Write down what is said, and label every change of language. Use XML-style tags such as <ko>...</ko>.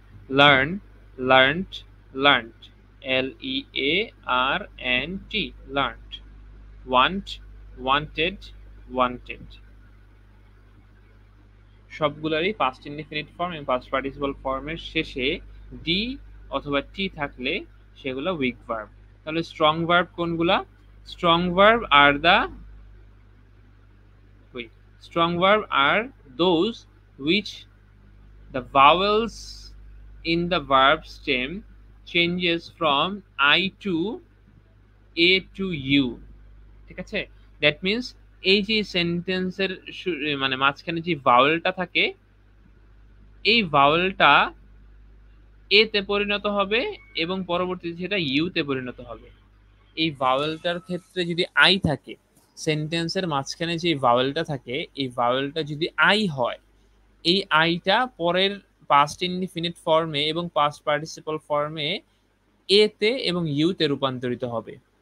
<en>Learn, learned, learned, LEARNT, learned. Want, wanted, wanted.</en> <bn>সবগুলোরই past indefinite form এবং past participle ফর্মের শেষে D অথবা টি থাকলে সেগুলো উইক ভার্ব। তাহলে স্ট্রং ভার্ব কোনগুলা?</bn> <en>Strong verb are the strong verb are those which the vowels in the verb stem changes from I to A to U,</en> <bn>ঠিক আছে।</bn> <en>that means</en> <bn>এই যে সেন্টেন্সের মানে মাঝখানে যে ভাওয়েলটা থাকে, এই ভাওয়েলটা এ তে পরিণত হবে এবং পরবর্তীতে সেটা ইউ তে পরিণত হবে। এই ভাওয়েলটার ক্ষেত্রে যদি আই থাকে, সেন্টেন্সের মাঝখানে যে ভাওয়েলটা থাকে, এই ভাওয়েলটা যদি আই হয়, এই আইটা পরের পাস্ট ইনডিফিনিট ফর্মে এবং পাস্ট পার্টিসিপল ফর্মে এ তে এবং ইউ তে রূপান্তরিত হবে।</bn>